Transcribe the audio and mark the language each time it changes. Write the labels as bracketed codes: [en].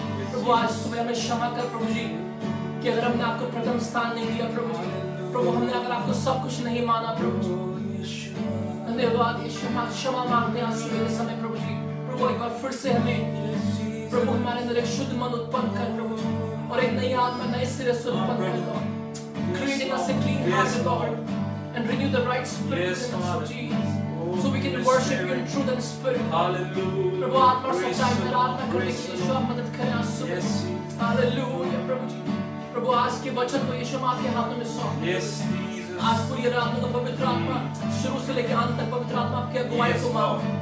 [hi] प्रभु आज सुबह हमें क्षमा कर प्रभु जी कि अगर हमने आपको प्रथम स्थान नहीं दिया प्रभु जी, प्रभु हमने अगर आपको सब कुछ नहीं माना प्रभु जी, धन्यवाद यीशु। हम क्षमा मांगते हैं आज सुबह के समय प्रभु जी। प्रभु एक बार फिर से हमें प्रभु हमारे अंदर एक शुद्ध मन उत्पन्न कर प्रभु जी, और एक नई आत्मा नए सिरे से उत्पन्न कर Lord. [en] Creating us a clean heart Lord, and renew the right spirit in us Jesus, so we can worship you in truth and spirit. Hallelujah. [hi] प्रभु आत्मा और सच्चाई में आराधना करने के लिए यीशु आप मदद करें आज सुबह। हालेलुया प्रभु जी। प्रभु आज के वचन को यीशु हम आपके हाथों में सौंपते हैं। आज पूरी आराधना को पवित्र आत्मा शुरू से लेकर अंत तक पवित्र आत्मा आपकी अगुवाई को मांगते हैं।